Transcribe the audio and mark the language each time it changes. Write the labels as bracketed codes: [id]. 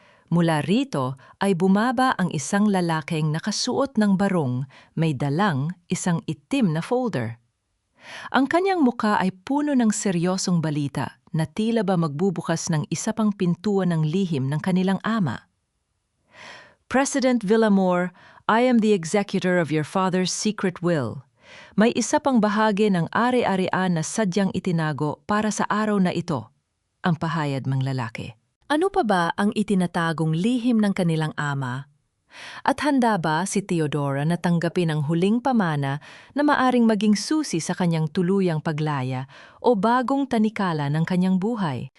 [tl] Mula rito ay bumaba ang isang lalaking nakasuot ng barong, may dalang isang itim na folder. Ang kanyang muka ay puno ng seryosong balita na tila ba magbubukas ng isa pang pintuan ng lihim ng kanilang ama. [en] President Villamor, I am the executor of your father's secret will. [tl] May isa pang bahagi ng ari-arian na sadyang itinago para sa araw na ito, ang pahayag ng lalaki. Ano pa ba ang itinatagong lihim ng kanilang ama? At handa ba si Teodora na tanggapin ang huling pamana na maaring maging susi sa kanyang tuluyang paglaya o bagong tanikala ng kanyang buhay?